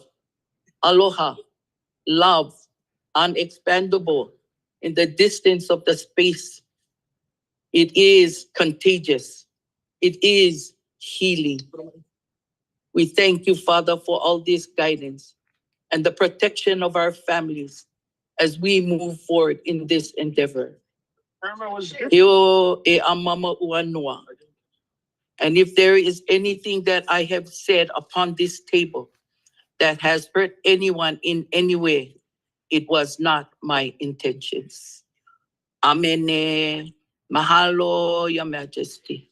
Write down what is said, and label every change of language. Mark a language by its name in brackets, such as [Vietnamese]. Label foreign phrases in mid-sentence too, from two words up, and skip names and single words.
[English] Aloha, love, unexpandable in the distance of the space. It is contagious. It is healing. We thank you, Father, for all this guidance and the protection of our families as we move forward in this endeavor. [Hawaiian] Io e amama ua noa. [English] And if there is anything that I have said upon this table that has hurt anyone in any way, it was not my intentions. Amen. Mahalo, Your Majesty.